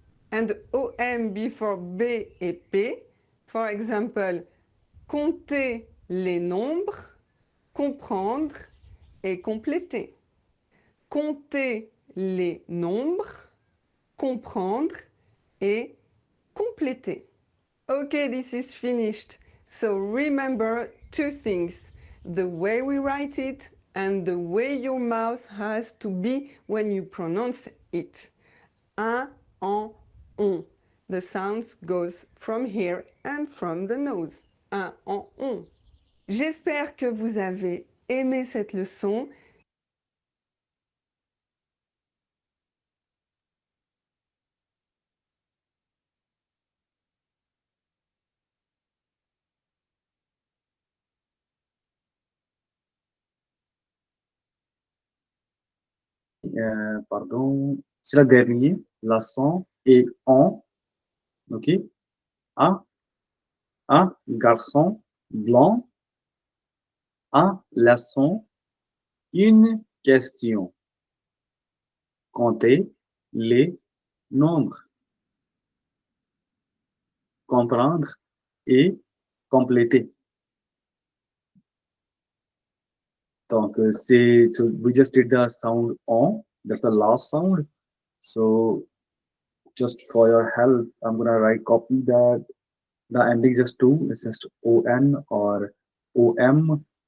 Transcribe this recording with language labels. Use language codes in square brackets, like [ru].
[en] And OM before B et P, for example, [fr] compter les nombres, comprendre et compléter. Compter les nombres, comprendre et compléter. [en] Okay, this is finished. So remember two things, the way we write it and the way your mouth has to be when you pronounce it. [fr] Un, en, on. [en] The sound goes from here and from the nose. [fr] Un, en, on. J'espère que vous avez aimé cette leçon. pardon, c'est la dernière, leçon et on, ok, un garçon blanc, un leçon, une question. Compter les nombres, comprendre et compléter. [en] Donc, so we just did the sound on, that's the last sound. So just for your help, I'm gonna copy that. The ending just two, it's just on or om.